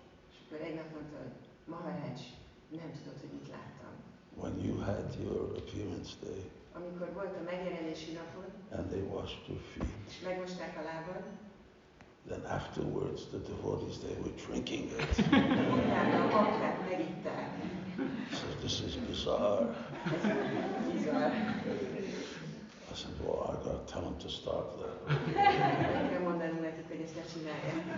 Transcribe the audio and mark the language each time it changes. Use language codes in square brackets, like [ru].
[hu] És akkor egy nap mondta, hogy Maharaj, nem tudod, hogy mit láttam. [en] When you had your appearance day. [hu] Amikor volt a megjelenési napod. [en] And they washed your feet. [hu] És megmosták a lábad. [en] Then afterwards the devotees, they were drinking it. [hu] Utána a bakták megitták. [en] So this is bizarre. [hu] Ez bizarr. [en] I said, well, I got to tell them to stop that. [hu] Meg kell mondanunk nekik, hogy ezt ne csinálják.